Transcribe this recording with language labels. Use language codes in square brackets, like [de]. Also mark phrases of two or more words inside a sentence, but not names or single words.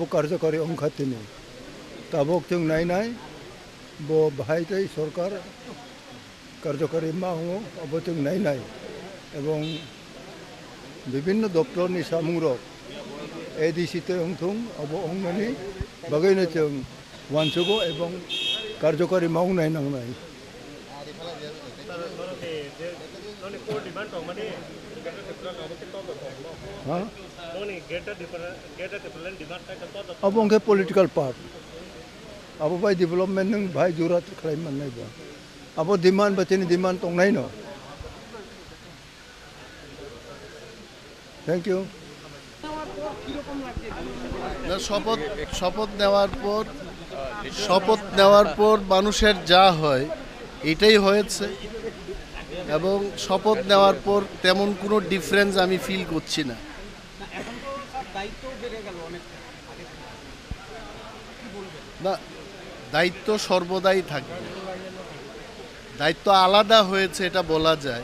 [brx] কার্যকরী অংখাতিনি তাবক जों नायनाय बो बाहायतै सरकार कार्यकरी मावो आबो जों नायनाय एवं विभिन्न दप्तरनि सामुंरक एडिसिते अंथुं आबो अंगमानि बागैनो जों वानसुगो एवं कार्यकरी मावनाय नांनाय अब उनके [en] political part [brx] अब भाई डेवलपमेंट नों भाई जरूरत खालाम माननाय बा अब डिमांड बचेनि डिमांड दंनाय न [en] thank you [bn] শপথ নেওয়ার পর মানুষের যা হয় এটাই হয়েছে এবং শপথ নেওয়ার পর তেমন কোনো ডিফারেন্স আমি ফিল করছি না। না, দায়িত্ব সর্বদাই থাকবে, দায়িত্ব আলাদা হয়েছে এটা বলা যায়।